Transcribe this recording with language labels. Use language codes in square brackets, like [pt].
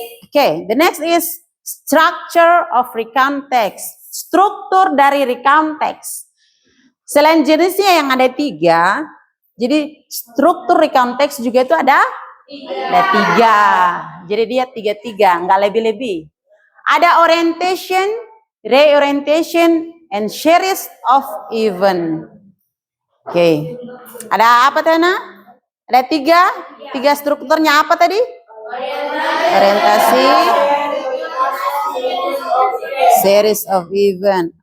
[en] Okay, the next is structure of recount text. [id] Struktur dari recount text. Selain jenisnya yang ada 3, jadi struktur recount text juga itu ada 3. Jadi dia 3, nggak lebih-lebih. Ada orientation, reorientation, and series of event. Oke, ada apa Tana? Ada 3 strukturnya apa tadi? Orientasi, series of event.